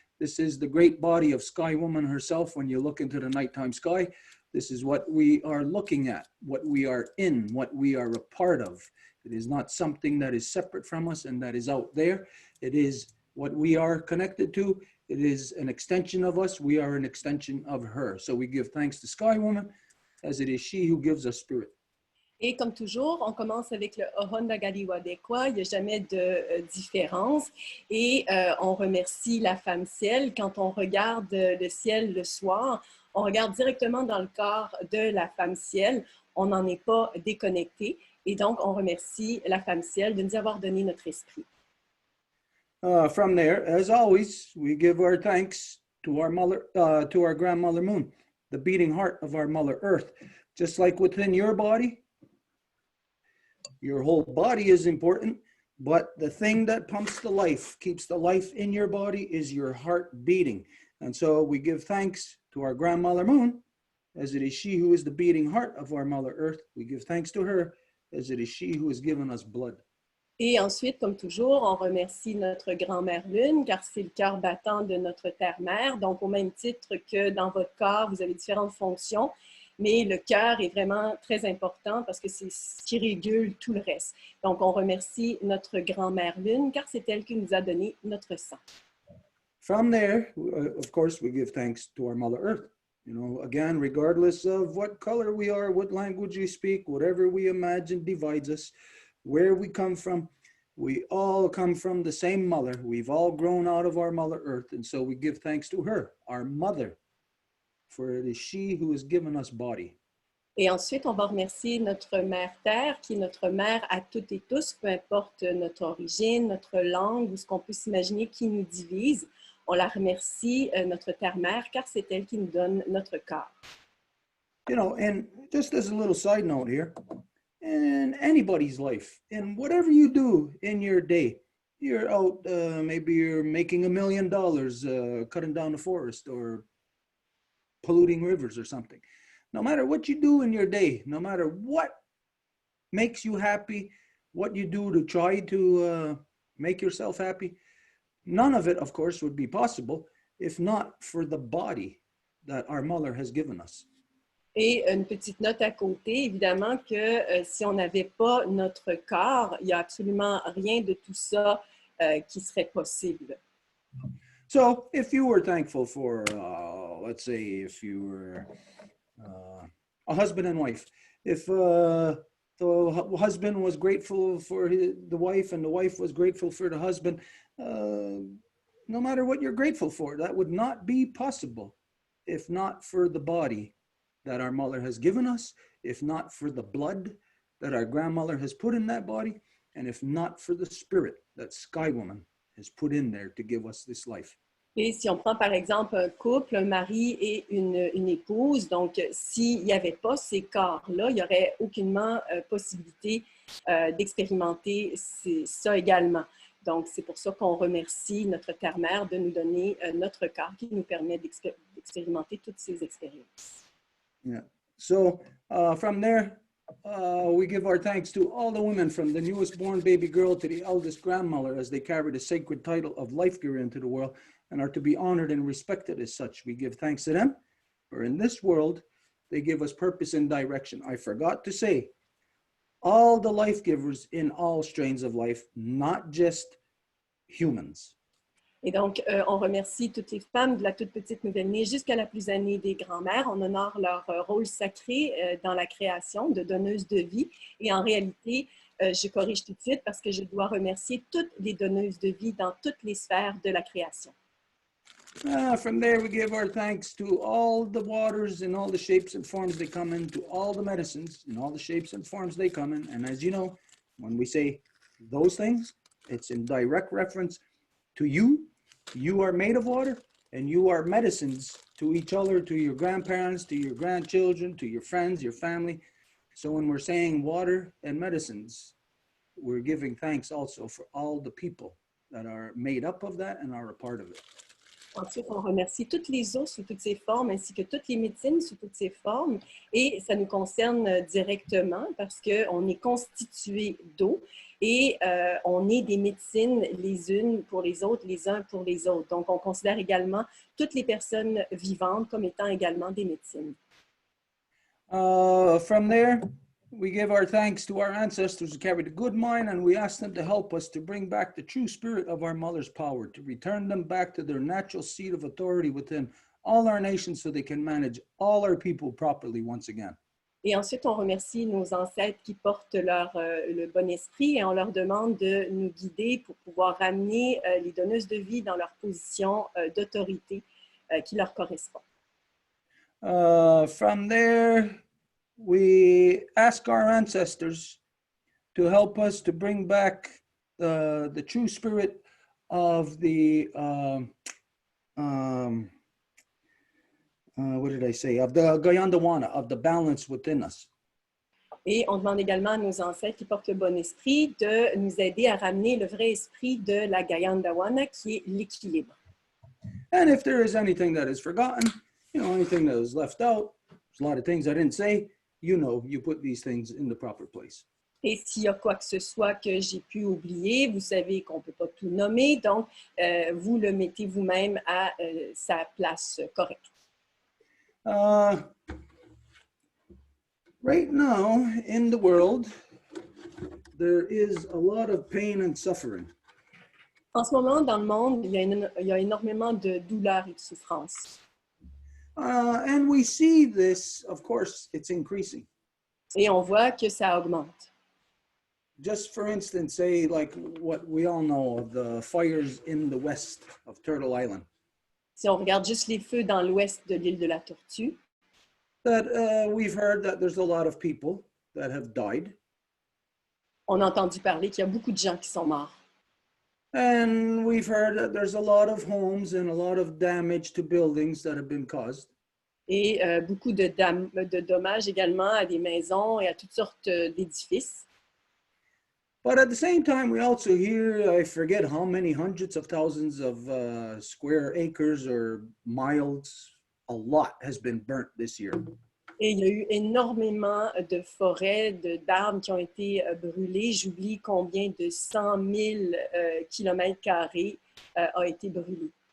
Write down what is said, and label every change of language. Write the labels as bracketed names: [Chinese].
[English] This is the great body of Sky Woman herself. When you look into the nighttime sky, this is what we are looking at, what we are in, what we are a part of. It is not something that is separate from us and that is out there. It is what we are connected to. It is an extension of us. We are an extension of her. So we give thanks to Sky Woman, as it is she who gives us spirit. [French] Et comme toujours, on commence avec le Honda Gari Wadekwa. Il n'y a jamais de différence. Et on remercie la femme ciel. Quand on regarde le ciel le soir, on regarde directement dans le corps de la femme ciel. On n'en est pas déconnecté. Et donc, on remercie la femme ciel de nous avoir donné notre esprit. [English] From there, as always, we give our thanks to our mother, to our grandmother Moon, the beating heart of our Mother Earth. Just like within your body, your whole body is important, but the thing that pumps the life, keeps the life in your body, is your heart beating. And so we give thanks to our grandmother Moon, as it is she who is the beating heart of our Mother Earth. We give thanks to her, as it is she who has given us blood. [French] Et ensuite, comme toujours, on remercie notre grand-mère Lune, car c'est le cœur battant de notre terre-mère. Donc, au même titre que dans votre corps, vous avez différentes fonctions, mais le cœur est vraiment très important parce que c'est ce qui régule tout le reste. Donc, on remercie notre grand-mère Lune, car c'est elle qui nous a donné notre sang. [English] From there, of course, we give thanks to our Mother Earth. You know, again, regardless of what color we are, what language we speak, whatever we imagine divides us, where we come from, we all come from the same mother. We've all grown out of our Mother Earth. And so we give thanks to her, our mother, for it is she who has given us body. [French] Et ensuite, on va remercier notre mère Terre, qui est notre mère à toutes et tous, peu importe notre origine, notre langue ou ce qu'on peut s'imaginer qui nous divise. On la remercie, notre terre-mère, car c'est elle qui nous donne notre corps. [English] You know, and just as a little side note here, in anybody's life, in whatever you do in your day, you're out, maybe you're making $1 million, cutting down the forest or polluting rivers or something. No matter what you do in your day, no matter what makes you happy, what you do to try to make yourself happy, none of it, of course, would be possible if not for the body that our mother has given us. [French] Et une petite note à côté, évidemment que si on n'avait pas notre corps, il n'y a absolument rien de tout ça qui serait possible. [English] So if you were thankful for, let's say, if you were a husband and wife, if the husband was grateful for the wife and the wife was grateful for the husband, no matter what you're grateful for, that would not be possible if not for the body that our mother has given us, if not for the blood that our grandmother has put in that body, and if not for the spirit that Sky Woman has put in there to give us this life. [French] Et si on prend par exemple un couple, un mari et une épouse, donc s'il n'y avait pas ces corps-là, il n'y aurait aucunement possibilité d'expérimenter ça également. Donc c'est pour ça qu'on remercie notre terre-mère de nous donner notre corps qui nous permet d'expérimenter toutes ces expériences. [English] Yeah. So from there, we give our thanks to all the women, from the newest born baby girl to the eldest grandmother, as they carry the sacred title of life giver into the world and are to be honored and respected as such. We give thanks to them, for in this world, they give us purpose and direction. I forgot to say, all the life givers in all strains of life, not just humans. [French] Et donc, on remercie toutes les femmes de la toute petite nouvelle-née jusqu'à la plus aînée des grands-mères. On honore leur rôle sacré dans la création de donneuses de vie. Et en réalité, je corrige tout de suite parce que je dois remercier toutes les donneuses de vie dans toutes les sphères de la création. [English] From there, we give our thanks to all the waters in all the shapes and forms they come in, to all the medicines in all the shapes and forms they come in. And as you know, when we say those things, it's in direct reference to you. You are made of water, and you are medicines to each other, to your grandparents, to your grandchildren, to your friends, your family. So when we're saying water and medicines, we're giving thanks also for all the people that are made up of that and are a part of it. [French] Ensuite, on remercie toutes les eaux sous toutes ces formes, ainsi que toutes les médecines sous toutes ces formes. Et ça nous concerne directement parce qu'on est constitué d'eau et on est des médecines les unes pour les autres, les uns pour les autres. Donc, on considère également toutes les personnes vivantes comme étant également des médecines. [English] From there, we give our thanks to our ancestors who carried a good mind, and we ask them to help us to bring back the true spirit of our mother's power, to return them back to their natural seat of authority within all our nations so they can manage all our people properly once again. [French] Et ensuite, on remercie nos ancêtres qui portent le bon esprit et on leur demande de nous guider pour pouvoir ramener les donneuses de vie dans leur position d'autorité qui leur correspond. [English] From there, we ask our ancestors to help us to bring back the true spirit of the, what did I say? Of the Gayandawana, of the balance within us. [French] Et on demande également à nos ancêtres qui portent le bon esprit de nous aider à ramener le vrai esprit de la Gayandawana, qui est l'équilibre. [English] And if there is anything that is forgotten, anything that is left out, there's a lot of things I didn't say, you put these things in the proper place. [French] Et s'il y a quoi que ce soit que j'ai pu oublier, vous savez qu'on ne peut pas tout nommer, donc vous le mettez vous-même à sa place correcte. [English] Right now in the world, there is a lot of pain and suffering. [French] En ce moment, dans le monde, il y a énormément de douleurs et de souffrances. [English] And we see this, of course, it's increasing. [French] Et on voit que ça augmente. [English] Just for instance, say like what we all know of the fires in the west of Turtle Island. [French] Si on regarde juste les feux dans l'ouest de l'île de la Tortue, [English] That we've heard that there's a lot of people that have died. [French] on a entendu parler qu'il y a beaucoup de gens qui sont morts. [English] And we've heard that there's a lot of homes and a lot of damage to buildings that have been caused. [French] Et beaucoup de dommages également à des maisons et à toutes sortes d'édifices. [English] But at the same time, we also hear, I forget how many hundreds of thousands of square acres or miles, a lot has been burnt this year. [French] Et il y a eu énormément de forêts, d'arbres qui ont été brûlés. J'oublie combien de 100 000 kilomètres carrés a été brûlé.